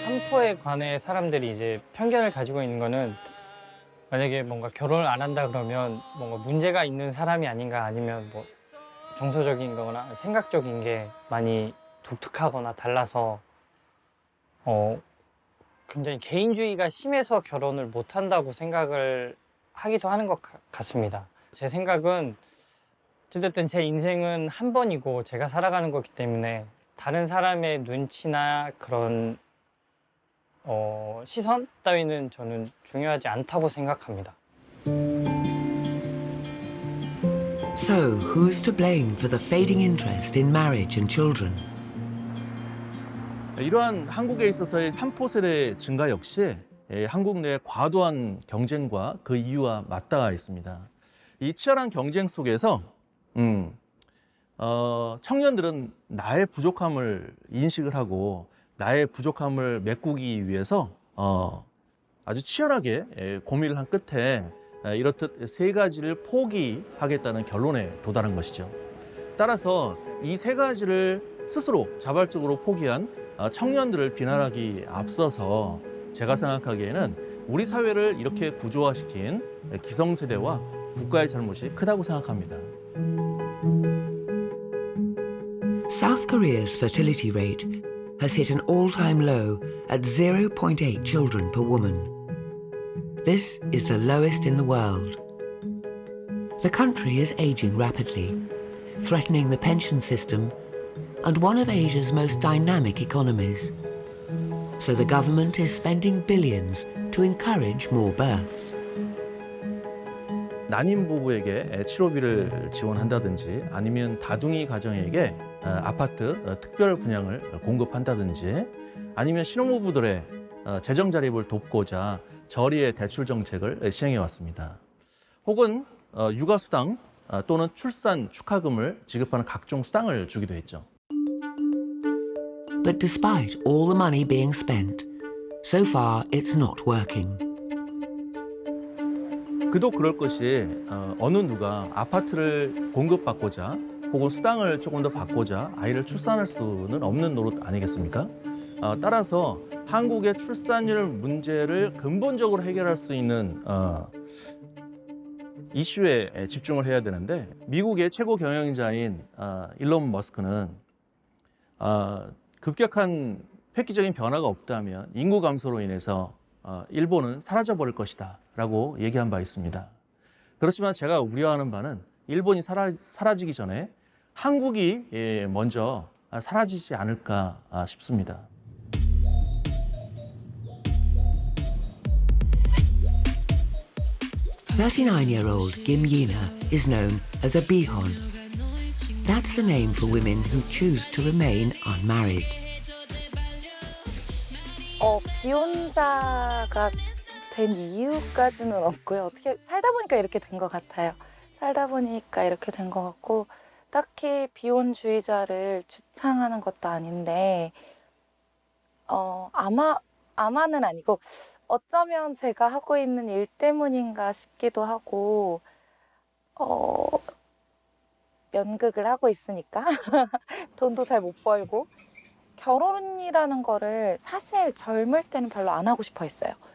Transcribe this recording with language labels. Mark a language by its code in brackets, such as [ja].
[ko] 산포에 관해 사람들이 이제 편견을 가지고 있는 거는, 만약에 뭔가 결혼을 안 한다 그러면 뭔가 문제가 있는 사람이 아닌가, 아니면 정서적인 거나 생각적인 게 많이 독특하거나 달라서 굉장히 개인주의가 심해서 결혼을 못 한다고 생각을 하기도 하는 것 같습니다. 제 생각은 어쨌든 제 인생은 한 번이고 제가 살아가는 거기 때문에 다른 사람의 눈치나 그런 시선 따위는 저는 중요하지 않다고 생각합니다. [en] So, who's to blame for the fading interest in marriage and children? [ko] 이러한 한국에 있어서의 산포 세대 증가 역시 한국 내 과도한 경쟁과 그 이유와 맞닿아 있습니다. 이 치열한 경쟁 속에서 청년들은 나의 부족함을 인식을 하고 나의 부족함을 메꾸기 위해서 아주 치열하게 고민을 한 끝에 이렇듯 3가지를 포기하겠다는 결론에 도달한 것이죠. 따라서 이 3가지를 스스로 자발적으로 포기한 청년들을 비난하기 앞서서 제가 생각하기에는 우리 사회를 이렇게 구조화시킨 기성세대와 국가의 잘못이 크다고 생각합니다. [en] South Korea's fertility rate has hit an all-time low at 0.8 children per woman. This is the lowest in the world. The country is aging rapidly, threatening the pension system and one of Asia's most dynamic economies. So the government is spending billions to encourage more births. [ko] 난임 부부에게 치료비를 지원한다든지 아니면 다둥이 가정에게 아파트 특별 분양을 공급한다든지 아니면 신혼부부들의 재정 자립을 돕고자 저리의 대출 정책을 시행해 왔습니다. 혹은 육아수당 또는 출산 축하금을 지급하는 각종 수당을 주기도 했죠. [en] But despite all the money being spent, so far it's not working. [ko] 그도 그럴 것이 어느 누가 아파트를 공급받고자 혹은 수당을 조금 더 받고자 아이를 출산할 수는 없는 노릇 아니겠습니까? 따라서 한국의 출산율 문제를 근본적으로 해결할 수 있는 이슈에 집중을 해야 되는데 미국의 최고 경영자인 일론 머스크는 급격한 획기적인 변화가 없다면 인구 감소로 인해서 일본은 사라져버릴 것이다 라고 얘기한 바 있습니다. 그렇지만 제가 우려하는 바는 일본이 사라지기 전에 한국이 먼저 사라지지 않을까 싶습니다. [en] (39-year-old) Kim Yina is known as a Bein. That's the name for women who choose to remain unmarried. [ko] 비혼자가 된 이유까지는 없고요. 어떻게 살다 보니까 이렇게 된 것 같아요. 살다 보니까 이렇게 된 것 같고 딱히 비혼주의자를 주창하는 것도 아닌데 아마는 아니고 어쩌면 제가 하고 있는 일 때문인가 싶기도 하고 연극을 하고 있으니까 돈도 잘 못 벌고 결혼이라는 거를 사실 젊을 때는 별로 안 하고 싶어 했어요.